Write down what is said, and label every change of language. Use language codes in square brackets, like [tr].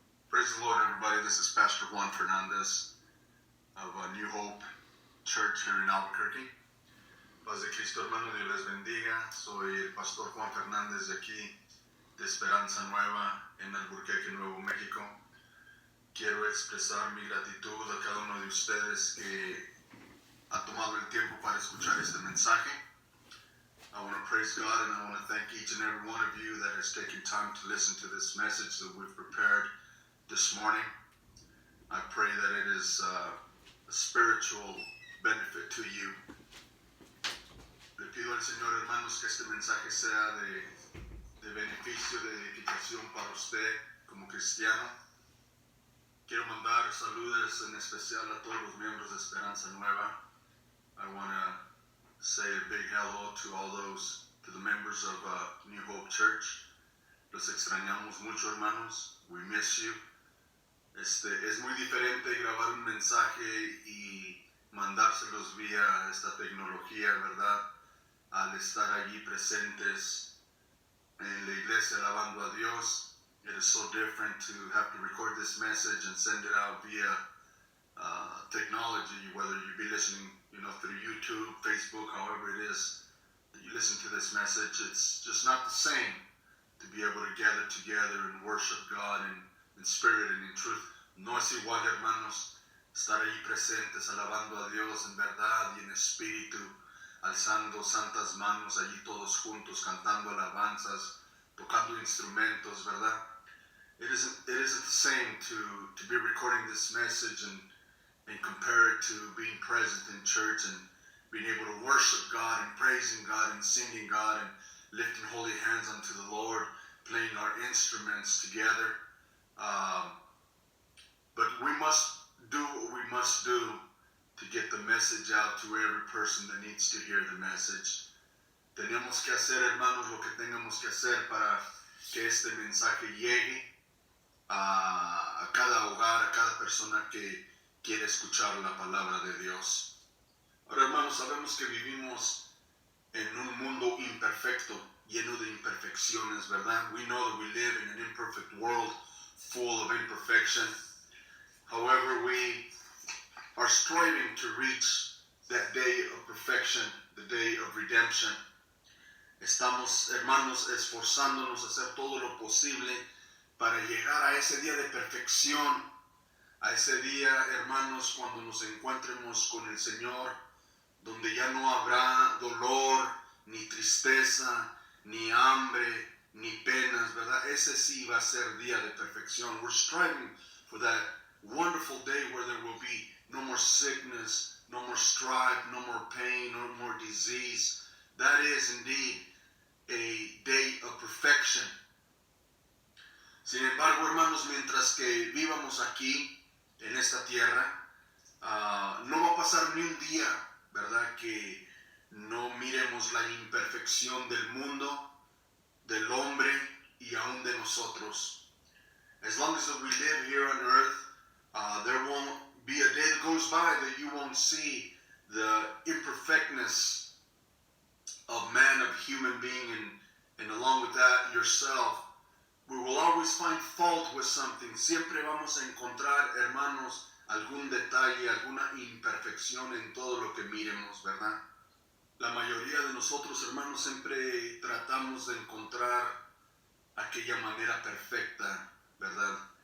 [en] Praise the Lord, everybody. This is Pastor Juan Fernandez of New Hope Church here in Albuquerque. [es] Paz de Cristo, hermano, Dios les bendiga. Soy el Pastor Juan Fernández de aquí, de Esperanza Nueva, en Albuquerque, Nuevo México. Quiero expresar mi gratitud a cada uno de ustedes que ha tomado el tiempo para escuchar este mensaje. [en] I want to praise God and I want to thank each and every one of you that has taken time to listen to this message that we've prepared this morning. I pray that it is a spiritual benefit to you. [es] Le pido al Señor, hermanos, que este mensaje sea de beneficio, de edificación para usted como cristiano. Quiero mandar saludos en especial a todos los miembros de Esperanza Nueva. [en] I want to say a big hello to all those, to the members of New Hope Church. [es] Los extrañamos mucho, hermanos. [en] We miss you. [es] Es muy diferente grabar un mensaje y mandárselos vía esta tecnología, ¿verdad? Al estar allí presentes en la iglesia alabando a Dios. [en] It is so different to have to record this message and send it out via technology, whether you be listening, through YouTube, Facebook, however it is that you listen to this message. It's just not the same to be able to gather together and worship God in spirit and in truth. [es] No es igual, hermanos, estar ahí presentes, alabando a Dios en verdad y en espíritu, alzando santas manos allí todos juntos, cantando alabanzas, tocando instrumentos, ¿verdad? [en] It isn't the same to be recording this message and compare it to being present in church and being able to worship God and praising God and singing God and lifting holy hands unto the Lord, playing our instruments together. But we must do what we must do to get the message out to every person that needs to hear the message. [es] Tenemos que hacer, hermanos, lo que tengamos que hacer para que este mensaje llegue a cada hogar, a cada persona que quiere escuchar la palabra de Dios. Ahora, hermanos, sabemos que vivimos en un mundo imperfecto, lleno de imperfecciones, ¿verdad? [en] We know that we live in an imperfect world full of imperfection. However, we are striving to reach that day of perfection, the day of redemption. [es] Estamos, hermanos, esforzándonos a hacer todo lo posible para llegar a ese día de perfección, a ese día, hermanos, cuando nos encuentremos con el Señor, donde ya no habrá dolor, ni tristeza, ni hambre, ni penas, ¿verdad? Ese sí va a ser día de perfección. [en] We're striving for that wonderful day where there will be no more sickness, no more strife, no more pain, no more disease. That is indeed a day of perfection. [es] Sin embargo, hermanos, mientras que vivamos aquí, en esta tierra, no va a pasar ni un día, ¿verdad?, que no miremos la imperfección del mundo, del hombre y aún de nosotros. [en] As long as we live here on earth, there won't be a day that goes by that you won't see the imperfectness of man, of human being, and along with that, yourself. We will always find fault with something. [es] Siempre vamos a encontrar, hermanos, algún detalle, alguna imperfección en todo lo que miremos, ¿verdad? La mayoría de nosotros, hermanos, siempre tratamos de encontrar aquella manera perfecta, ¿verdad?